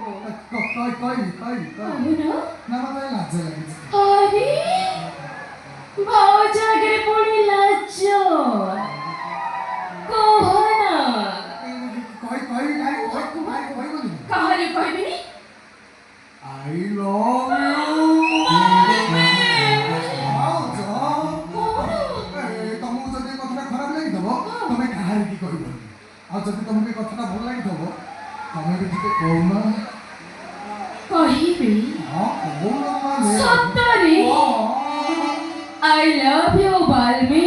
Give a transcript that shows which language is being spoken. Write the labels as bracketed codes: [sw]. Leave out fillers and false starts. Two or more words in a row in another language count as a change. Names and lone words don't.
[or] କହିବି କହୁନ। ନା ମତେ ଲାଜ ଲାଗୁଛି। ଆରେ ଭାଉଜ ଆଗରେ ପୁଣି ଲାଜ କହନା। କହିବି କହିବନି। କାହାରି କହିବିନି। [en] I love you। [or] ତମକୁ ଯଦି କଥାଟା ଖରାପ ଲାଗିଥିବ ତମେ କାହାରିକି କହିବନି। ଆଉ ଯଦି ତମକୁ ଏ କଥାଟା ଭଲ ଲାଗିଥିବ ତମେ ବି ଟିକେ କହୁନ। କହିବି ହଁ କହୁନ ମାନେ ସତରେ। [en] I love you [or] ବାଲ୍ମୀ।